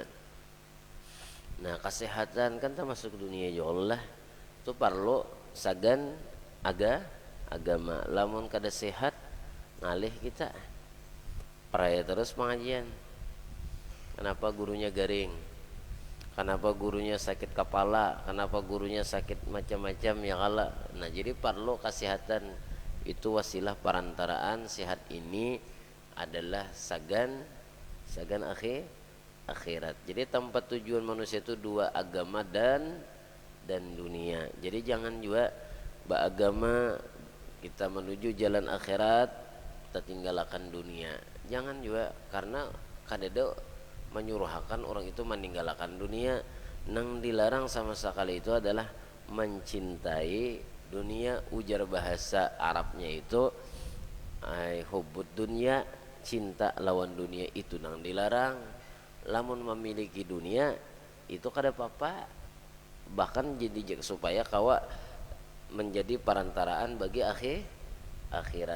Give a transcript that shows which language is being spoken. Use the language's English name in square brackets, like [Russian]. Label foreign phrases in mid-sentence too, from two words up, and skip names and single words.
[Indonesian] Nah kesehatan kan termasuk dunia juga lah, itu perlu sagan agama. [Banjar] Lamun kada sehat ngalih kita peraya terus pengajian. [Indonesian] Kenapa gurunya garing, kenapa gurunya sakit kepala, kenapa gurunya sakit macam-macam ya kala. Nah jadi perlu kesehatan, itu wasilah perantaraan. Sehat ini adalah sagan akhirat. Jadi tempat tujuan manusia itu dua, agama dan dunia. Jadi jangan juga beragama kita menuju jalan akhirat kita tinggalkan dunia, jangan juga, karena kadang menyuruhkan orang itu meninggalkan dunia. Nang dilarang sama sekali itu adalah mencintai dunia. [Banjar] Ujar bahasa Arabnya itu [Arabic] حب الدنيا, [Banjar] cinta lawan dunia, itu nang dilarang. Lamun memiliki dunia itu kada apa-apa, bahkan jadi supaya kawa menjadi perantaraan bagi akhirat.